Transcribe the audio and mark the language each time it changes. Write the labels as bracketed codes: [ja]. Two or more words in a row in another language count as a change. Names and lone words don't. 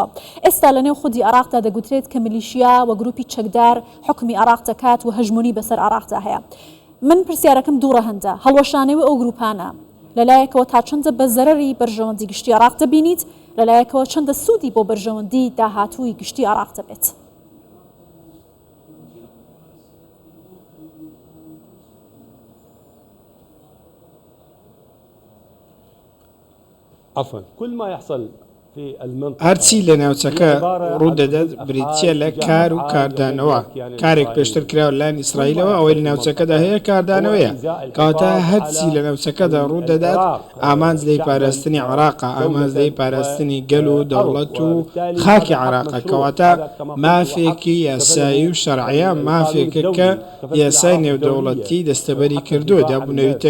[ckb] ئێستا لە نێو خودی عراقدا دەگوترێت کە میلیشیا و گروپی چەکدار حکمی عراق دەکات و هەژمونی بەسەر عراقدا هەیە. من پرسیارەکەم دووڕە هەندە هەڵوەشانەوەی ئەو گروپانە لەلایەکەوە تا چەندە بە زەرەری بەرژەوەندی گشتی عراق دەبینیت لەلایەکەوە چەندە سوودی بۆ بەرژەوەندی داهاتووی گشتی عراق دەبێت. [ar] عفوا كل ما يحصل في المنطقة [ckb] هەرچی لە ناوچەکە ڕوودەدات بریتە لە کار و کاردانەوە کارێک پێشتر کراوە لەلایەن ئیسرائیلەوە ئەوەی لە ناوچەکەدا هەیە کاردانەوەیە کەواتە هەرچی لە ناوچەکەدا ڕوودەدات ئامانج دەی پاراستنی عراقا ئامانج دەی پاراستنی گەل و دەوڵەت و خاکی عراقا کەواتە مافێکی یاسایی و شەرعیە مافێکە کە یاسای نێودەوڵەتی دەستەبەری کردووە دابوونەویتە